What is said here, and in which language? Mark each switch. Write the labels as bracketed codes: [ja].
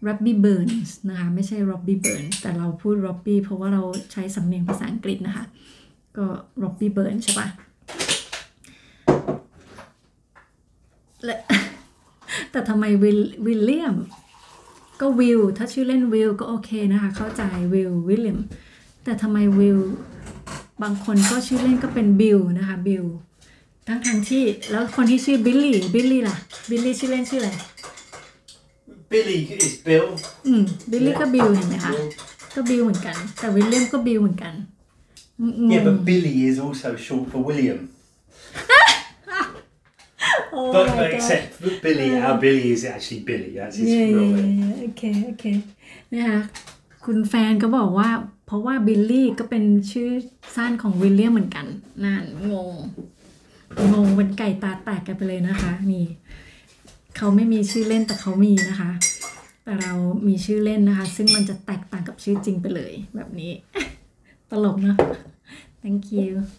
[th] เบิร์นส์นะคะไม่ใช่ร็อบบี้เบิร์นส์แต่เราพูดร็อบบี้เพราะว่าเราใช้สำเนียงภาษาอังกฤษนะคะก็ร็อบบี้เบิร์นส์ใช่ปะแต่ทำไมวิลเลียมก็วิลถ้าชื่อเล่นวิลก็โอเคนะคะเข้าใจวิลเลียมแต่ทำไมวิลบางคนก็ชื่อเล่นก็เป็นบิลนะคะบิลทั้งที่แล้วคนที่ชื่อบิลลี่ล่ะบิลลี่ชื่อเล่นชื่ออะไร [en] Billy is Bill [th] บิลลี่ก็บิลเห็นไหมคะก็บิลเหมือนกันแต่วิลเลียมก็บิลเหมือนกัน [en] Yeah, but Billy is also short for William. But except Billy, our Billy is actually Billy. That's his real name. [th] โอเคนะคะคุณแฟนก็บอกว่าเพราะว่าบิลลี่ก็เป็นชื่อสั้นของวิลเลียมเหมือนกันนั่นงงเป็นไก่ตาแตกกันไปเลยนะคะนี่เขาไม่มีชื่อเล่นแต่เขามีนะคะแต่เรามีชื่อเล่นนะคะซึ่งมันจะแตกต่างกับชื่อจริงไปเลยแบบนี้ ตลกเนาะ [en] thank you